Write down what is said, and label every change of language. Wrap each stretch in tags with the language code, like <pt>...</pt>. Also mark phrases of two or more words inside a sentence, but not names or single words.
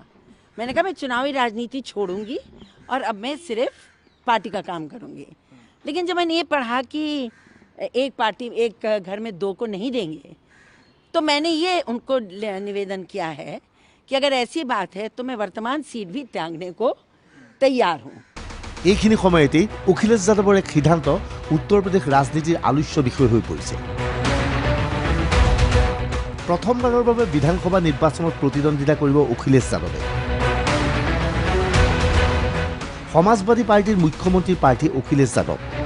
<hi>मैंने कहा मैं चुनावी राजनीति छोड़ूंगी और अब मैं सिर्फ पार्टी का काम करूंगी। लेकिन जब मैंने ये पढ़ा कि एक पार्टी एक घर में दो को नहीं देंगे, तो मैंने ये उनको निवेदन किया है कि अगर ऐसी बात है तो मैं वर्तमान सीट भी त्यागने को तैयार हूँ।</hi> <as>এইখিনি সময়তেই অখিলেশ যাদৱৰ এক সিদ্ধান্ত উত্তৰ প্ৰদেশ ৰাজনীতিৰ আলোচ্য বিষয় হৈ পৰিছে। প্ৰথমবাৰৰ বাবে বিধানসভা নিৰ্বাচনত প্ৰতিদ্বন্দ্বিতা কৰিব অখিলেশ যাদৱে। সমাজবাদী পাৰ্টিৰ মুখ্যমন্ত্ৰীৰ প্ৰাৰ্থী অখিলেশ যাদৱ।</as>